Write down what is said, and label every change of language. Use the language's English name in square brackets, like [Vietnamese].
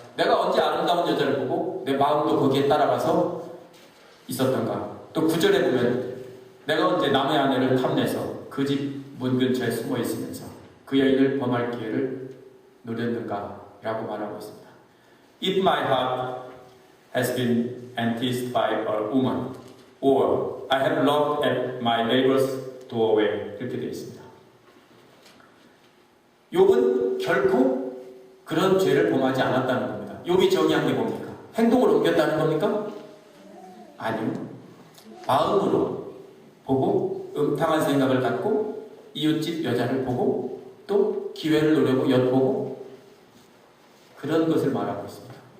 [Korean] 내가 언제 아름다운 여자를 보고 내 마음도 거기에 따라가서 있었던가. 또 9절에 보면 내가 언제 남의 아내를 탐내서 그 집 문 근처에 숨어 있으면서 그 여인을 범할 기회를 노렸는가 라고 말하고 있습니다. [English] If my heart has been enticed by a woman or I have looked at my neighbor's doorway [Korean] 이렇게 되어 있습니다. 욥은 결코 그런 죄를 범하지 않았다는 겁니다. 욥이 정의한 게 뭡니까? 행동을 옮겼다는 겁니까? 아니요. 마음으로 보고 음탕한 생각을 갖고 이웃집 여자를 보고 또 기회를 노리고 엿보고 그런 것을 말하고 있습니다.